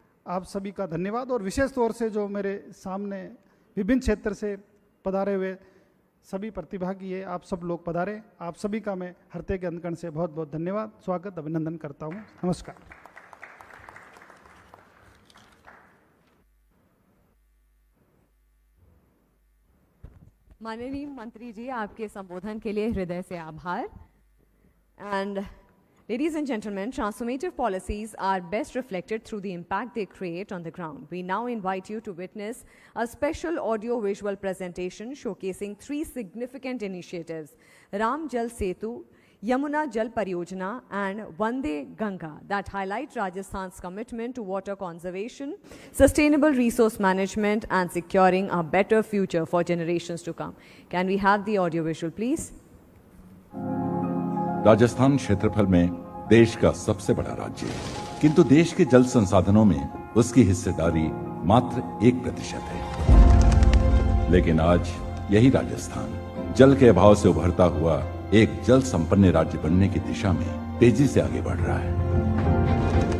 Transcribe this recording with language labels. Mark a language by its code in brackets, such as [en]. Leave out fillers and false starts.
[hi] आप सभी का धन्यवाद और विशेष तौर से जो मेरे सामने विभिन्न क्षेत्र से पधारे हुए सभी प्रतिभागी है, आप सब लोग पधारे, आप सभी का मैं हृदय के अंतकण से बहुत बहुत धन्यवाद, स्वागत, अभिनंदन करता हूँ। नमस्कार। माननीय मंत्री जी, आपके संबोधन के लिए हृदय से आभार। [en] And ladies and gentlemen, transformative policies are best reflected through the impact they create on the ground. We now invite you to witness a special audio-visual presentation showcasing 3 significant initiatives: Ram Jal Setu, Yamuna Jal Pariyojana and Vande Ganga, that highlight Rajasthan's commitment to water conservation, sustainable resource management and securing a better future for generations to come. Can we have the audio-visual, please? [hi] Rajasthan क्षेत्रफल में देश का सबसे बड़ा राज्य है, किंतु देश के जल संसाधनों में उसकी हिस्सेदारी मात्र 1% है। लेकिन आज यही राजस्थान जल के अभाव से उभरता हुआ एक जल संपन्न राज्य बनने की दिशा में तेजी से आगे बढ़ रहा है।